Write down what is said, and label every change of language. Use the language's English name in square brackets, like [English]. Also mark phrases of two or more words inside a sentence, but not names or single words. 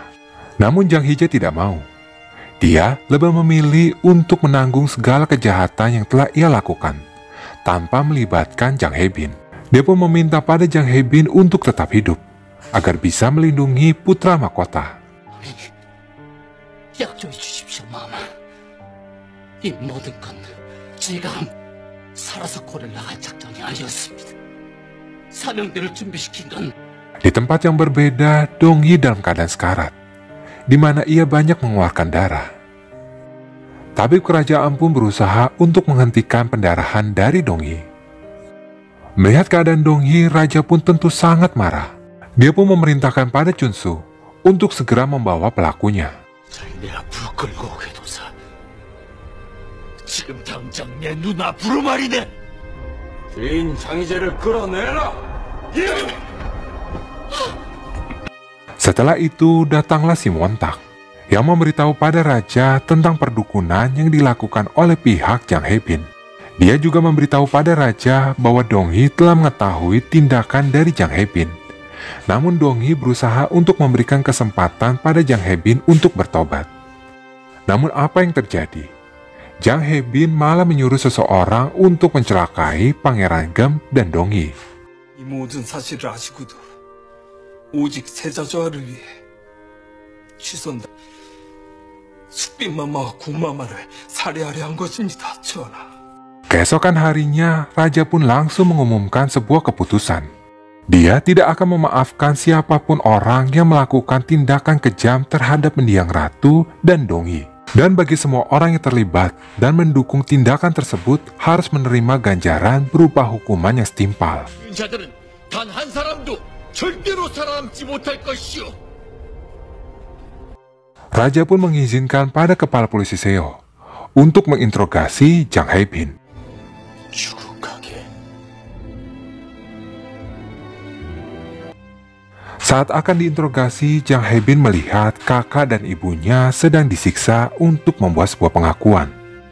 [Indonesian] Namun Jang Hye-jae tidak mau. Dia lebih memilih untuk menanggung segala kejahatan yang telah ia lakukan tanpa melibatkan Jang He-bin. Dia pun meminta pada Jang He-bin untuk tetap hidup agar bisa melindungi putra mahkota. [Korean] 약조해 주십시오, 마마. 이 모든 건 제가 살아서 골을 나갈 작전이 아니었습니다. 사명대를 준비시킨 건. [Indonesian] Di tempat yang berbeda, Dongyi dalam keadaan sekarat, di mana ia banyak mengeluarkan darah. Tabib kerajaan pun berusaha untuk menghentikan pendarahan dari Dongyi. Melihat keadaan Dongyi, raja pun tentu sangat marah. Dia pun memerintahkan pada Junsu untuk segera membawa pelakunya. [Korean] 내가 불 끌고 오게 도사. 지금 당장 내 눈앞으로 말이네. 주인 장희재를 끌어내라. [Indonesian] Setelah itu datanglah si Montak yang memberitahu pada raja tentang perdukunan yang dilakukan oleh pihak Jang He-bin. Dia juga memberitahu pada raja bahwa Dongyi telah mengetahui tindakan dari Jang He-bin. Namun Dongyi berusaha untuk memberikan kesempatan pada Jang He-bin untuk bertobat. Namun apa yang terjadi? Jang He-bin malah menyuruh seseorang untuk mencelakai Pangeran Gem dan Dongyi. [Korean] 이 모든 사실을 아시고도 오직 세자저하를 위해 취선다 숙빈마마와 군마마를 살해하려 한 것입니다, 전하. [Indonesian] Keesokan harinya, raja pun langsung mengumumkan sebuah keputusan. Dia tidak akan memaafkan siapapun orang yang melakukan tindakan kejam terhadap mendiang ratu dan Dongyi. Dan bagi semua orang yang terlibat dan mendukung tindakan tersebut harus menerima ganjaran berupa hukuman yang setimpal. [Korean] 자들은 단 한 사람도 절대로 살아남지 못할 것이오. [Indonesian] Raja pun mengizinkan pada kepala polisi Seo untuk menginterogasi Jang He-bin. Saat akan diinterogasi, Jang He-bin melihat kakak dan ibunya sedang disiksa untuk membuat sebuah pengakuan.